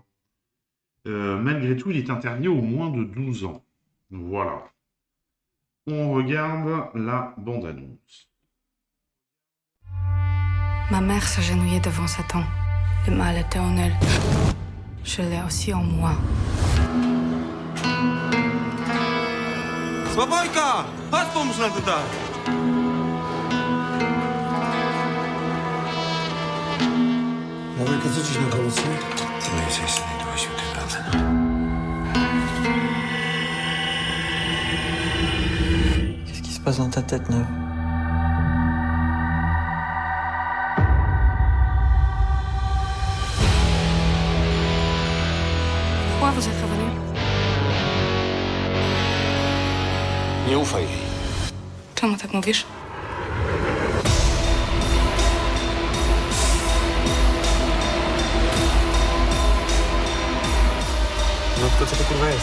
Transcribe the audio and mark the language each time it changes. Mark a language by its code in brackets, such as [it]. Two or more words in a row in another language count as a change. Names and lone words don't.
[fr] Malgré tout, il est interdit aux moins de 12 ans. Voilà. On regarde la bande-annonce. Ma mère s'agenouillait devant Satan. Le mal était en elle. Je l'ai aussi en moi. [pl] Spokojka! Chodź pomóż nam tutaj! Małejka, co dziś na kolację? No jest jeszcze nie święty amen. [fr] Qu'est-ce qui se passe dans ta tête, Neuve? Pourquoi vous êtes revenu? [pl] Nie ufaj jej. Czemu tak mówisz? No tylko co to kurwa jest?